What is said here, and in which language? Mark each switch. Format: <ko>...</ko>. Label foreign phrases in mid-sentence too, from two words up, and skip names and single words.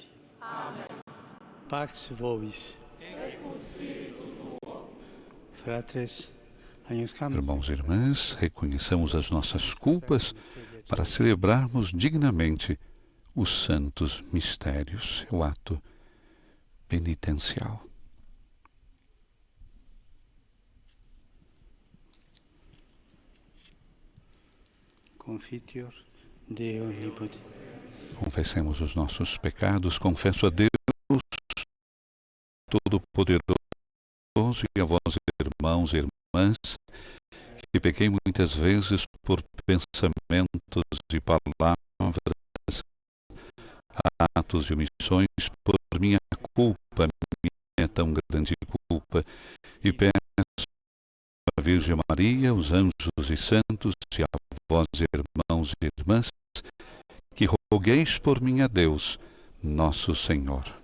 <la>Amen. Pax vobis. Et cum spiritu tuo. Fratres,</la> <pt>irmãos e irmãs, reconheçamos as nossas culpas para celebrarmos dignamente os santos mistérios, o ato penitencial.</pt> <la>Confiteor Deo Omnipotens.</la> <pt>Confessemos os nossos pecados, confesso a Deus Todo-Poderoso e a vós, irmãos e irmãs, que pequei muitas vezes por pensamentos e palavras, atos e omissões, por minha culpa, minha tão grande culpa, e peço à Virgem Maria, os anjos e santos, e a vós, irmãos e irmãs, que rogueis por mim a Deus, nosso Senhor.</pt>